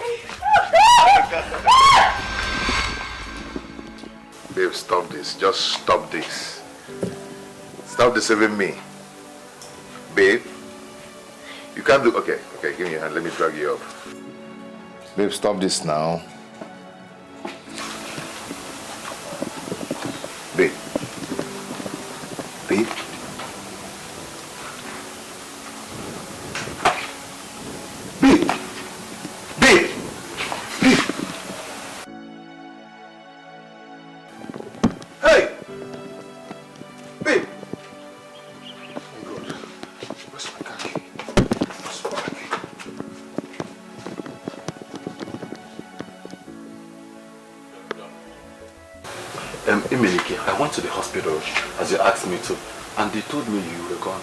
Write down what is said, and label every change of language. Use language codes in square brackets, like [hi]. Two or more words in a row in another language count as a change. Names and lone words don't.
[en] Babe, stop this. Just stop this. Stop deceiving me. Babe, you can't do... Okay, give me your hand. Let me drag you up. Babe, stop this now. Babe. Babe. Babe. Babe. Babe. Hey. Babe. Oh God. Where's my car key? Where's my car key? Emenike, I went to the hospital as you asked me to, and they told me you were gone.